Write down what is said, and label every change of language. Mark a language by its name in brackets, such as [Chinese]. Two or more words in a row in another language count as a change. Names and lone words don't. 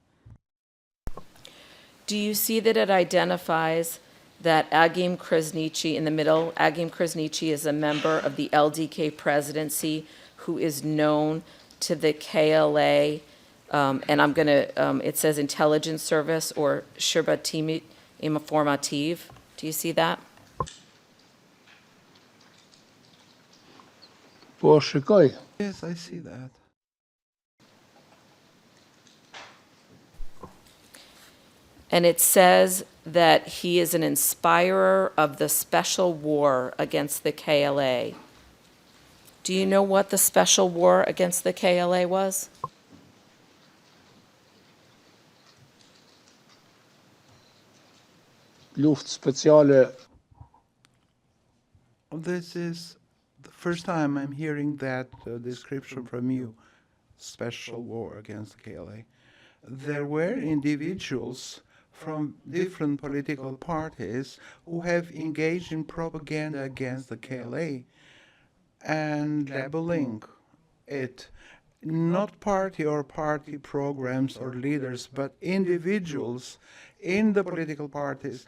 [English] Do you see that it identifies that Agim Krasniqi in the middle? Agim Krasniqi is a member of the LDK presidency who is known to the KLA, and I'm going to, it says intelligence service or [Albanian] Shirbatimit Informativ. [English] Do you see that? [Albanian] Po shikoj. [English] Yes, I see that. And it says that he is an inspirer of the special war against the KLA. Do you know what the special war against the KLA was? [Albanian] Luft speciale. [English] This is the first time I'm hearing that description from you, special war against the KLA. There were individuals from different political parties who have engaged in propaganda against the KLA and labeling it not party or party programs or leaders, but individuals in the political parties.